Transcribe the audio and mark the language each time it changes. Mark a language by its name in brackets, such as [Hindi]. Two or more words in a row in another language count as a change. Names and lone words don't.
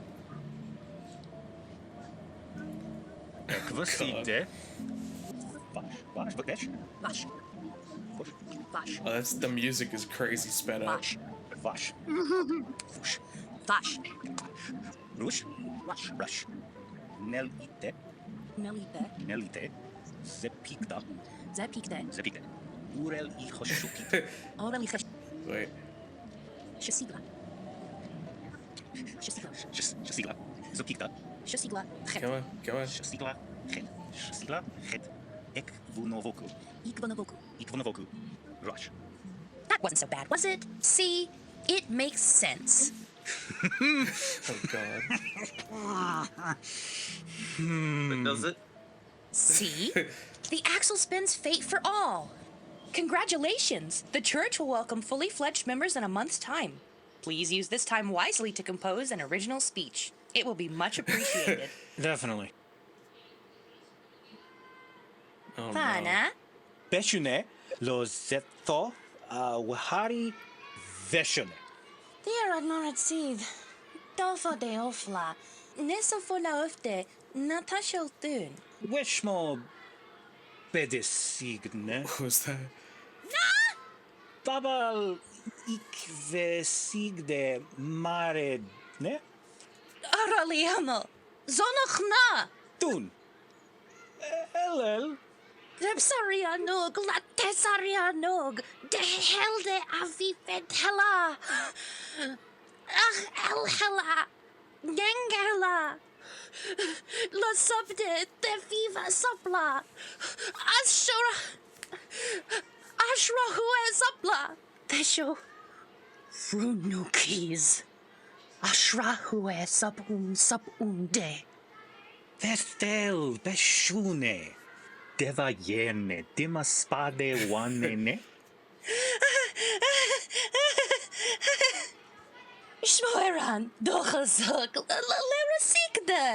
[English] Ekvasigde. Vash. Vash. Vash. Oh, that's the music is crazy sped up. Vash. Vash. Rush. Rush. Nelite. Nelite. Zepikda. Zepikde. Urel ichoshukit. Orel ichoshukit. Wait. Shasigla. Shasigla. Zepikda. Shasigla. Come on. Shasigla. Het. Ikvunovoku. Rush. That wasn't so bad, was it? See, it makes sense. Oh God. But does it? See? The axle spins fate for all. Congratulations! The church will welcome fully fledged members in a month's time. Please use this time wisely to compose an original speech. It will be much appreciated. Definitely. Oh, Fana? Beshune lo zetho wahari veshune. Dear Adnoratsid, Dolfo de Ofla, Nesofona Ofte, Natasha Thun. Wishmo bedesigne. What was that? Babal ikvesigde mare ne? Araliamo, Zonochna. Tun. Elel. Repsarianog, Latesarianog, De Helde Avifetella. Ach Elhella, Gengela. La Subde, De Viva Sopla. Ashra Hue Sopla. Tesho. Frunukis. Ashra Hue Subunde. Vestel beshune. Deva yene dima spade wanene. Shmoeran, dochazuk, lerasikde.